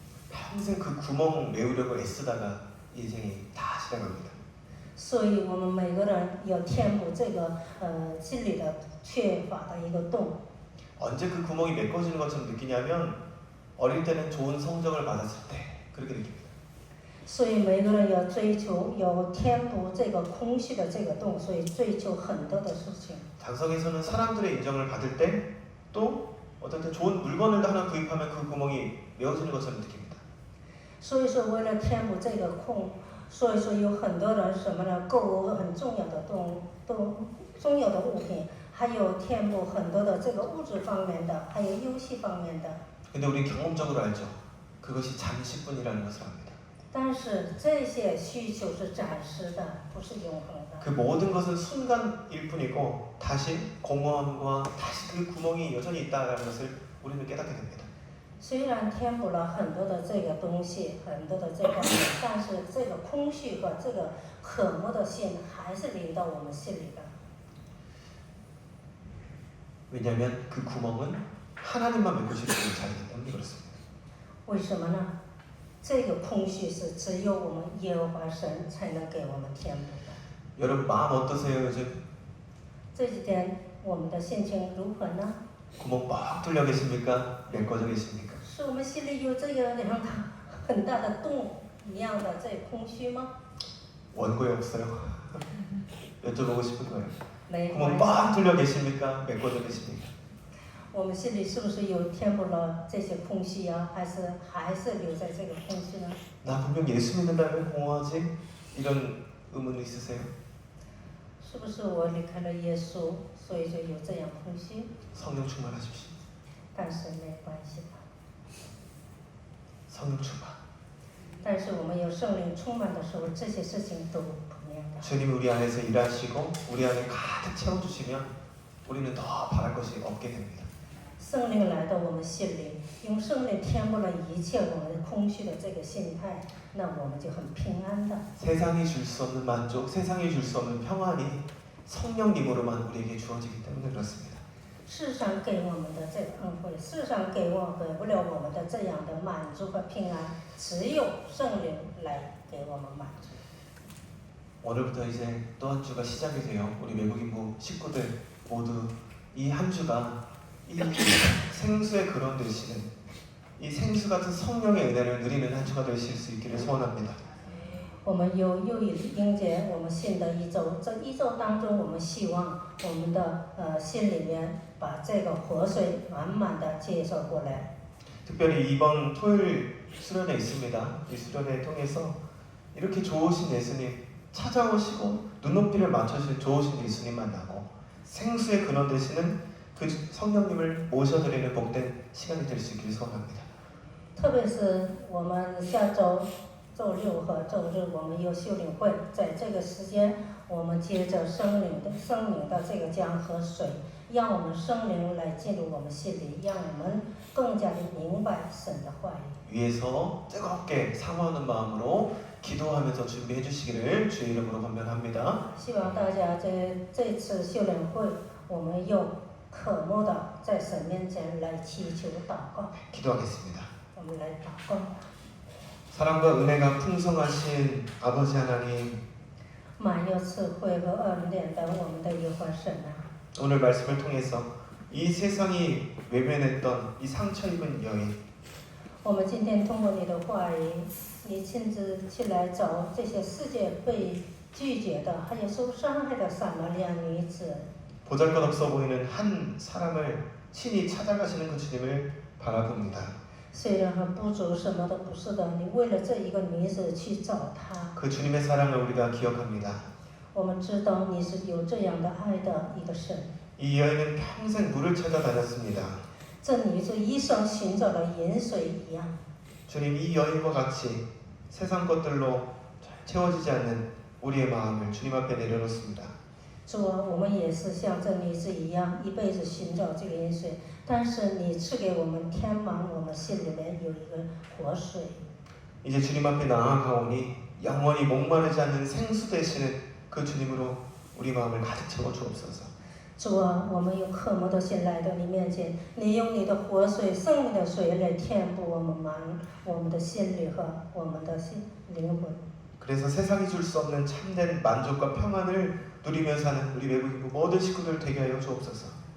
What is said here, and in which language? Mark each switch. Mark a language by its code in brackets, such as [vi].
[ko] 평생 그 구멍 메우려고 애쓰다가 인생이 다 지나갑니다. [zh] 所以我们每个人要填补这个心里的缺乏的一个洞。 [ko] 언제 그 구멍이 메꿔지는 것처럼 느끼냐면 어릴 때는 좋은 성적을 받았을 때 그렇게 느낍니다. [zh] 所以每个人要追求，要填补这个空虚的这个洞，所以追求很多的事情。 [ko] 장성에서는 사람들의 인정을 받을 때 또 어떨 때 좋은 물건을 하나 구입하면 그 구멍이 메워지는 것처럼 느낍니다. [zh] 所以说，为了填补这个空，所以说有很多人什么呢？购物很重要的重要的物品，还有填补很多的这个物质方面的，还有游戏方面的。 [ko] 근데 우리 경험적으로 알죠. 그것이 잠시뿐이라는 것을 압니다. [zh] 但是这些需求是暂时的，不是永恒的。 [ko] 그 모든 것은 순간일 뿐이고 다시 공허함과 다시 그 구멍이 여전히 있다라는 것을 우리는 깨닫게 됩니다. [zh] 虽然填补了很多的这个东西，很多的这方面，但是这个空虚和这个渴慕的心还是临到我们心里的。 [ko] 왜냐하면 그 구멍은 하나님만 메꾸실 수 있는 자리이기 때문에 그렇습니다. [zh] 为什么呢？这个空虚是只有我们耶和华神才能给我们填补的。 [ko] 여러분 마음 어떠세요 요즘? [zh] 这几天我们的心情如何呢？ [ko] 구멍 뻥 뚫려 계십니까? 메꿔져 계십니까? [zh] 是我们心里有这样两个很大的洞一样的这空虚吗？ [ko] 원고에 없어요. 여쭤보고 싶은 거예요. [zh] 没 [ko] 구멍 [zh] 关系。 [ko] 뻥 뚫려 계십니까? 메꿔져 계십니까? [zh] 我们心里是不是有填补了这些空虚啊？还是留在这个空虚呢？ [ko] 나 분명 예수 믿는다면 공허하지? 이런 의문 있으세요? [zh] 是不是我离开了耶稣，所以就有这样空虚？ [ko] 성령 충만하십시오. [zh] 但是没关系吧。 [ko] 성령 충만. [zh] 但是我们有圣灵充满的时候，这些事情都不一样的。 [ko] 주님이 우리 안에서 일하시고 우리 안에 가득 채워주시면 우리는 더 바랄 것이 없게 됩니다. [zh] 圣灵来到我们心里，用圣灵填补了一切我们空虚的这个心态，那我们就很平安的。 [ko] 세상이 줄 수 없는 만족, 세상이 줄 수 없는 평안이 성령님으로만 우리에게 주어지기 때문에 그렇습니다. [zh] 世上给我们的这个恩惠，世上给不了我们的这样的满足和平安，只有圣灵来给我们满足。 [ko] 오늘부터 이제 또 한 주가 시작이 돼요. 우리 외국인부 식구들 모두 이 한 주가 이 생수의 근원 되시는 이 생수 같은 성령의 은혜를 누리는 한 주가 되실 수 있기를 소원합니다. [zh] 我们又迎接我们新的一周，这一周当中，我们希望我们的心里面把这个活水满满的接受过来。 [ko] 특별히 이번 토요일 수련회 있습니다. 이 수련회 통해서 이렇게 좋으신 예수님 찾아오시고 눈높이를 맞춰주신 좋으신 예수님 만나고 생수의 근원 되시는 그 성령님을 모셔드리는 복된 시간이 될 수 있기를 소원합니다. [zh] 特别是我们下周周六和周日，我们有修灵会，在这个时间，我们接着圣灵的这个江河水，让我们圣灵来进入我们心里，让我们更加的明白神的话语。 [ko] 위에서 뜨겁게 사모하는 마음으로 기도하면서 준비해 주시기를 주의 이름으로 권면합니다. [zh] 希望大家这次修灵会，我们又渴慕的在神面前来祈求祷告， [ko] 기도하겠습니다. [zh] 我们来祷告。 [ko] 사랑과 은혜가 풍성하신 아버지 하나님, [zh] 满有智慧和恩典的我们的耶和华神啊， [ko] 오늘 말씀을 통해서 이 세상이 외면했던 이 상처 입은 여인, [zh] 我们今天通过你的话语，你亲自去来找这些世界被拒绝的，还有受伤害的撒玛利亚女子。 [ko] 보잘것없어 보이는 한 사람을 친히 찾아가시는 그 주님을 바라봅니다. [zh] 虽然很不足，什么都不是的，你为了这一个女子去找她。 [ko] 그 주님의 사랑을 우리가 기억합니다. [zh] 我们知道你是有这样的爱的一个神。 [ko] 이 여인은 평생 물을 찾아다녔습니다. [zh] 这女子一生寻找了饮水一样。 [ko] 주님 이 여인과 같이 세상 것들로 채워지지 않는 우리의 마음을 주님 앞에 내려놓습니다. [zh] 主啊，我们也是像这女子一样，一辈子寻找这个饮水，但是你赐给我们填满我们心里面有一个活水。 [ko] 이제 주님 앞에 나아가오니 영원히 목마르지 않는 생수 되시는 그 주님으로 우리 마음을 가득 채워 주옵소서. [zh] 主啊，我们用渴慕的心来到你面前，你用你的活水、生命的水来填补我们的心里和我们的灵魂。 [ko] 그래서 세상이 줄 수 없는 참된 만족과 평안을 누리며 사는 우리 외국인부 모든 식구들 되게 하여 주옵소서.